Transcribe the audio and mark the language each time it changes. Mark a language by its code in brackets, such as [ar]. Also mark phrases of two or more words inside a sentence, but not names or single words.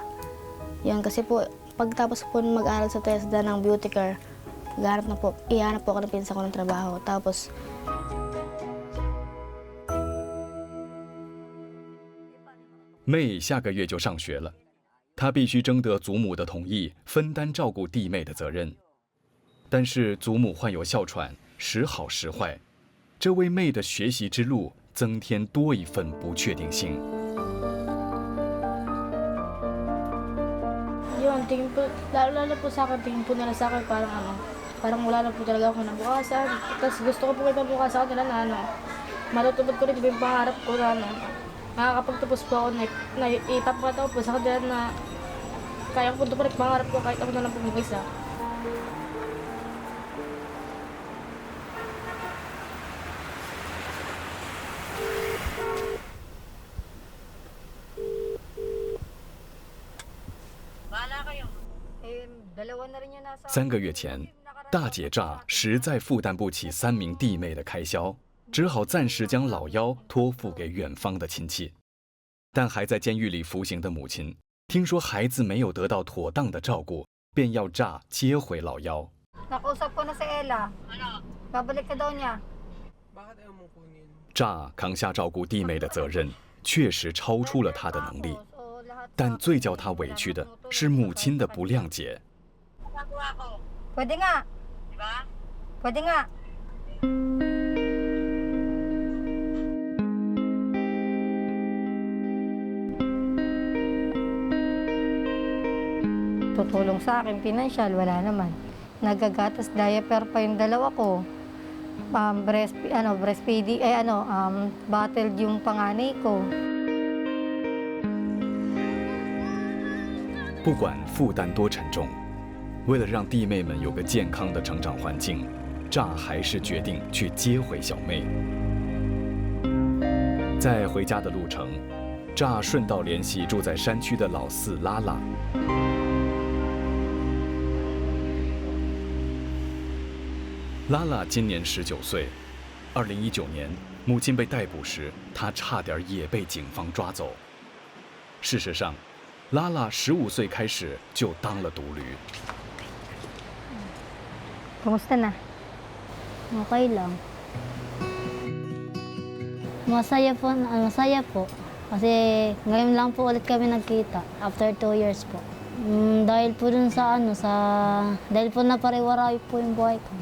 [tl] Yan, kasi po, pagtapos po mag-aaral sa TESDA ng [en] beauty care, [tl] ihanap po ako ng pinsan ko ng trabaho. Tapos, [zh] 妹下个月就上学了，她必须征得祖母的同意，分担照顾弟妹的责任。但是祖母患有哮喘，时好时坏，这为妹的学习之路增添多一份不确定性。 [tl] Yun, tingin po, lalo po sa akin, tingin po nila sa akin parang wala na po talaga ako nabukasan. Tapos gusto ko po kayo mabukasan nila na matutupad ko rin yung pangarap ko na makakapagtapos po ako na ipapakita ko po sa kanila na kaya ko po tuparin yung pangarap ko kahit ako na lang po mag-isa. Dalawa na rin yun nasa... [zh] 3 个月前，大姐乍实在负担不起3名弟妹的开销，只好暂时将老幺托付给远方的亲戚。但还在监狱里服刑的母亲，听说孩子没有得到妥当的照顾，便要乍接回老幺。 [tl] Nakausap ko na si Ella. Babalik ka daw niya. [zh] 乍扛下照顾弟妹的责任，确实超出了他的能力。但最叫他委屈的是母亲的不谅解。 [tl] Pwede nga. Pwede nga. Tutulong sa akin, financial, wala naman. Nagagatas diaper pa yung dalawa ko. [en] Breastfeeding, bottled [tl] yung panganay ko. [zh] 不管负担多沉重，为了让弟妹们有个健康的成长环境，乍还是决定去接回小妹。在回家的路程，乍顺道联系住在山区的老四拉拉。拉拉今年19岁，2019年母亲被逮捕时，她差点也被警方抓走。事实上， 拉拉15岁开始就当了独驴。 [tl] Kumusta na? okay lang. Masaya po. Kasi ngayon lang po ulit kami nagkita, [en] after 2 years [tl] po. Dahil po dun dahil po napariwaray po yung buhay ko.